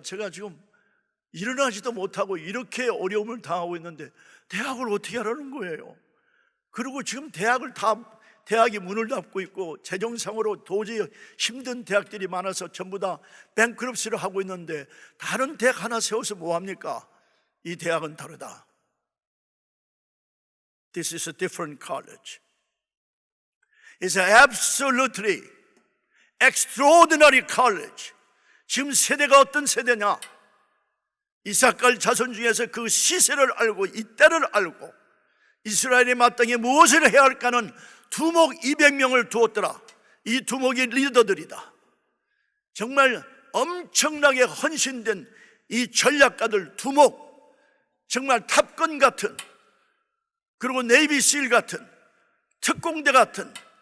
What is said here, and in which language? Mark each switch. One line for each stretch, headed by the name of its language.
Korean: 제가 지금 일어나지도 못하고 이렇게 어려움을 당하고 있는데 대학을 어떻게 하라는 거예요? 그리고 지금 대학이 문을 닫고 있고 재정상으로 도저히 힘든 대학들이 많아서 전부 다 뱅크럽시를 하고 있는데 다른 대학 하나 세워서 뭐합니까? 이 대학은 다르다.
English: This is a different college. It's an absolutely extraordinary college.
Korean: 지금 세대가 어떤 세대냐? 이삭갈 자손 중에서 그 시세를 알고 이때를 알고 이스라엘의 마땅히 무엇을 해야 할까는 두목 200명을 두었더라. 이 두목이 리더들이다. 정말 엄청나게 헌신된 이 전략가들 두목, 정말 탑건 같은, 그리고 네이비실 같은, 특공대 같은